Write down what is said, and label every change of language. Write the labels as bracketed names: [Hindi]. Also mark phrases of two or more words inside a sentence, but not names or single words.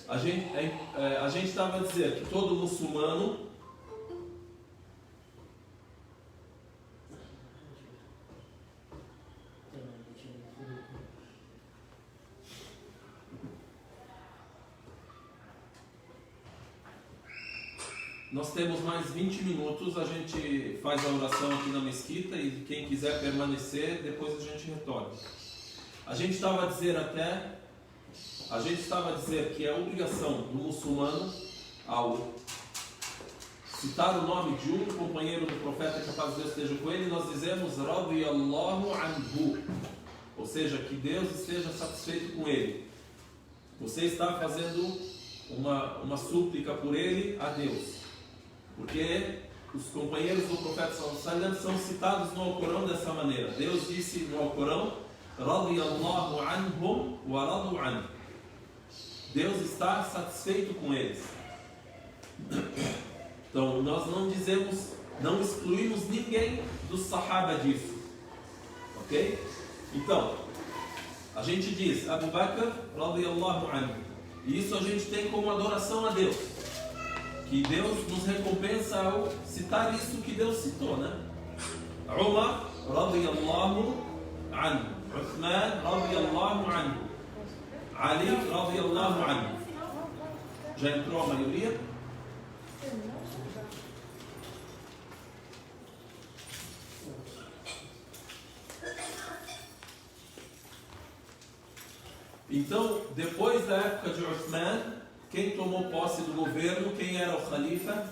[Portuguese] A gente estava a dizer que todo muçulmano nós temos mais 20 minutos, a gente faz a oração aqui na mesquita e quem quiser permanecer, depois a gente retorna. A gente estava a dizer que é obrigação do muçulmano, ao citar o nome de um companheiro do profeta, que a paz de Deus esteja com ele, nós dizemos [Arabic] رضي الله عنه, [Portuguese] ou seja, que Deus esteja satisfeito com ele. Você está fazendo uma súplica por ele a Deus, porque os companheiros do profeta [Arabic] صلى الله عليه وسلم [Portuguese] são citados no Alcorão dessa maneira. Deus disse no Alcorão: [Arabic] رضي الله عنهم ورضوا عنه. [Portuguese] Deus está satisfeito com eles. Então nós não excluímos ninguém dos sahaba disso, ok? Então a gente diz Abu Bakr [Arabic] رضي الله عنه, [Portuguese] e isso a gente tem como adoração a Deus, que Deus nos recompensa ao citar isso que Deus citou, né? Umar [Arabic] رضي الله عنه, [Portuguese] Uthman [Arabic] رضي الله عنه, [Portuguese] Ali [Arabic] رضي الله عنه. [Portuguese] Já entrou a maioria? Então, depois da época de Uthman, quem tomou posse do governo, quem era o Khalifa?